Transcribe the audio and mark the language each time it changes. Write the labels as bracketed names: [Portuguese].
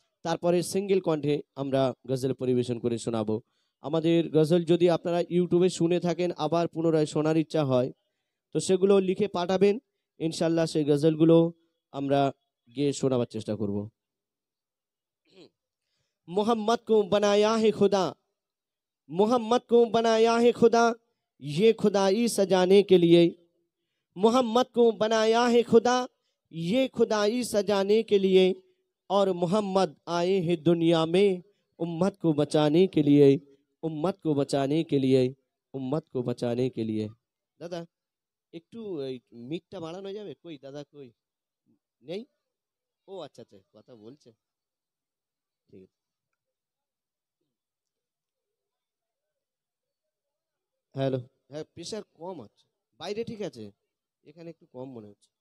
[Bangla] তারপরে সিঙ্গেল কণ্ঠে আমরা গজল পরিবেশন করে শোনাবো। আমাদের গজল যদি আপনারা ইউটিউবে শুনে থাকেন, আবার পুনরায় শোনার ইচ্ছা হয়, তো সেগুলো লিখে পাঠাবেন। ইনশাল্লাহ সেই গজলগুলো আমরা গিয়ে শোনাবার চেষ্টা করব। [Hindi] मोहम्मद को बनाया है खुदा, मोहम्मद को बनाया है खुदा, ये खुदाई सजाने के लिए। मोहम्मद को बनाया है खुदा, ये खुदाई सजाने के लिए। और मोहम्मद आए हैं दुनिया में उम्मत को बचाने के लिए, उम्मत को बचाने के लिए, उम्मत को बचाने के लिए। [Bangla] दादा একটু মিটটা বাড়ানো যাবে? কই দাদা, কই নেই? ও আচ্ছা আচ্ছা, কথা বলছে, ঠিক আছে। হ্যালো, হ্যাঁ প্রেশার কম আছে, বাইরে ঠিক আছে, এখানে একটু কম মনে হচ্ছে।